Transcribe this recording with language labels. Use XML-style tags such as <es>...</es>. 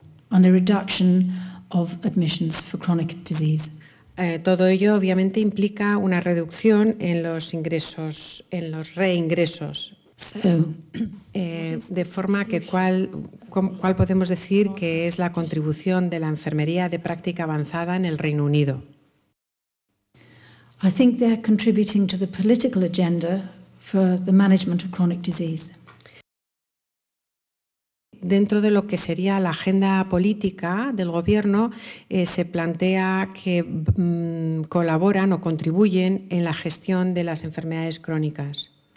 <es>Todo ello obviamente implica una reducción en los ingresos, en los reingresos De forma que ¿cuál podemos decir que es la contribución de la enfermería de práctica avanzada en el Reino Unido?</es> <en>I think they're contributing to the political agenda for the management of chronic disease.</en> <es>Dentro de lo que sería la agenda política del gobierno, se plantea que colaboran o contribuyen en la gestión de las enfermedades crónicas.</es>